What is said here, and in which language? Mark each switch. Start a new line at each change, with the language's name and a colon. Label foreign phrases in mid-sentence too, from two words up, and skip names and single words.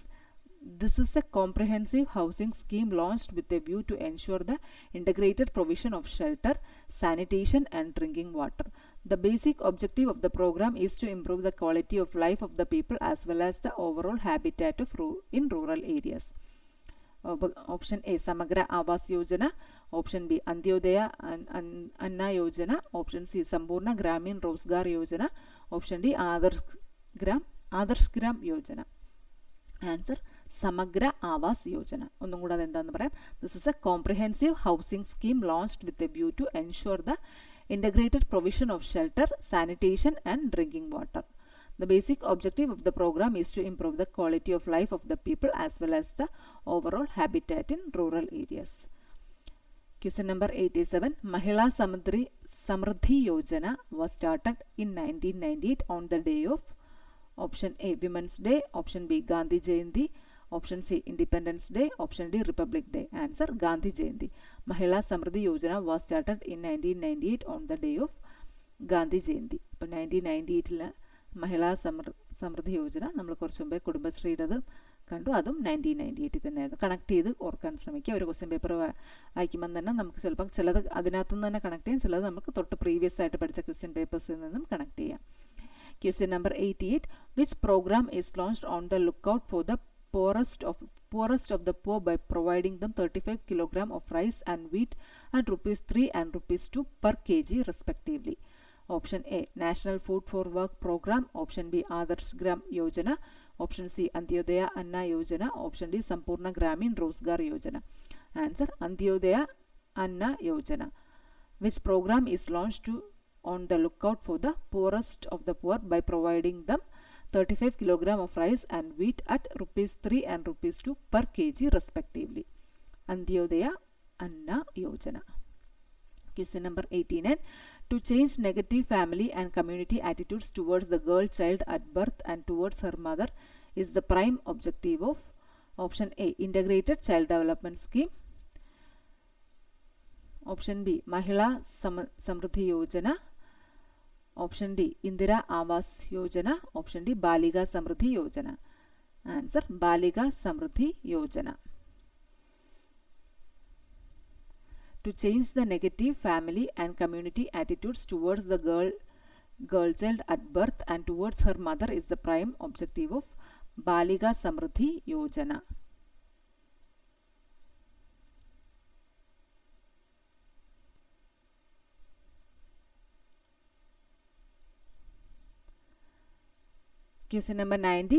English: This is a comprehensive housing scheme launched with a view to ensure the integrated provision of shelter, sanitation and drinking water. The basic objective of the program is to improve the quality of life of the people as well as the overall habitat in rural areas. Option A, Samagra Awas Yojana. Option B, Antyodaya Anna Yojana. Option C, Sampurna Gramin Rozgar Yojana. Option D, Adarsh Gram Yojana. Answer, Samagra Awas Yojana.
Malayalam: ഒന്നും കൂടെ അതെന്താണെന്ന് പറയാം.
English: This is a comprehensive housing scheme launched with a view to ensure the integrated provision of shelter, sanitation and drinking water. The basic objective of the program is to improve the quality of life of the people as well as the overall habitat in rural areas. Question number 87. Mahila Samriddhi Yojana was started in 1998 on the day of Option A, Women's Day. Option B, Gandhi Jayanti. Option C, Independence Day. Option D, Republic Day. Answer, Gandhi Jayanti. Mahila Samriddhi Yojana was started in 1998 on the day of Gandhi Jayanti.
Malayalam: അപ്പോൾ 1998 മഹിളാ സമൃദ്ധി യോജന നമ്മൾ കുറച്ച് മുമ്പേ കുടുംബശ്രീയുടേത് കണ്ടു, അതും 1998 തന്നെയായിരുന്നു. കണക്ട് ചെയ്ത് ഓർക്കാൻ ശ്രമിക്കുക. ഒരു
English: question paper
Malayalam: വായിക്കുമ്പോൾ തന്നെ നമുക്ക് ചിലപ്പം ചിലത് അതിനകത്തു നിന്ന് തന്നെ കണക്ട് ചെയ്യാം, ചിലത് നമുക്ക് തൊട്ട് പ്രീവിയസ് ആയിട്ട് പഠിച്ച
English: question papers
Malayalam: നിന്നും കണക്ട് ചെയ്യാം.
English: Question number 88. Which program is launched on the lookout for the poorest of the poor by providing them 35 kg of rice and wheat at ₹3 and ₹2 per kg respectively? Option A, National Food for Work program. Option B, Adarsh Gram Yojana. Option C, Antyodaya Anna Yojana. Option D, Sampurna Gramin Rozgar Yojana. Answer, Antyodaya Anna Yojana. Which program is launched on the lookout for the poorest of the poor by providing them 35 kg of rice and wheat at ₹3 and ₹2 per kg respectively? Antyodaya Anna Yojana. Question number 89. To change negative family and community attitudes towards the girl child at birth and towards her mother is the prime objective of Option A, Integrated Child Development Scheme. Option B, Mahila Samriddhi Yojana. Option D, Indira Awas Yojana. Option D, Balika Samriddhi Yojana. Answer, Balika Samriddhi Yojana. To change the negative family and community attitudes towards the girl child at birth and towards her mother is the prime objective of Balika Samriddhi Yojana. Question number 90.